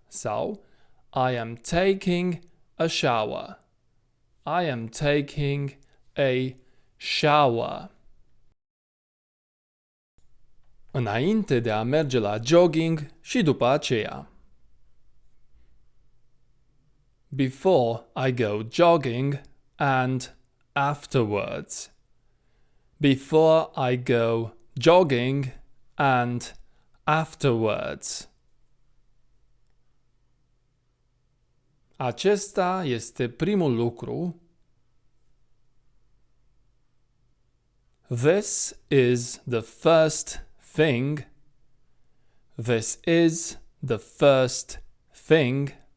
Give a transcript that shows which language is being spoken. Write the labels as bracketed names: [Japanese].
[English] So, I am taking a shower. I am taking a shower. [Romanian] Înainte de a merge la jogging și după aceea. [English] Before I go jogging and afterwards. Before I go jogging and afterwards. [Romanian] Acesta este primul lucru. [English] This is the first thing. This is the first thing.